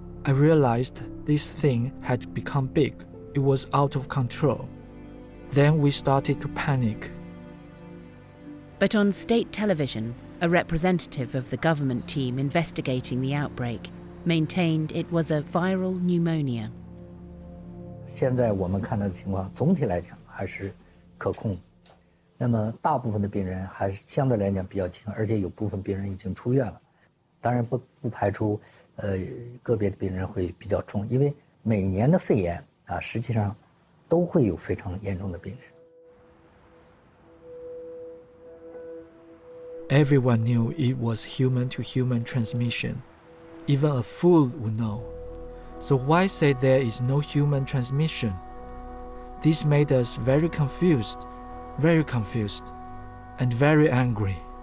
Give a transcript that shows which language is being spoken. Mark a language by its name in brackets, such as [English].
[English] I realized this thing had become big. It was out of control. Then we started to panic. But on state television, a representative of the government team investigating the outbreak maintained it was a viral pneumonia. [Chinese] 现在我们看到的情况，总体来讲还是可控。那么大部分的病人还是相对来讲比较轻，而且有部分病人已经出院了。当然不排除个别的病人会比较重，因为每年的肺炎啊，实际上都会有非常严重的病人。 [English] Everyone knew it was human-to-human transmission. Even a fool would know. So why say there is no human transmission? This made us very confused, and very angry.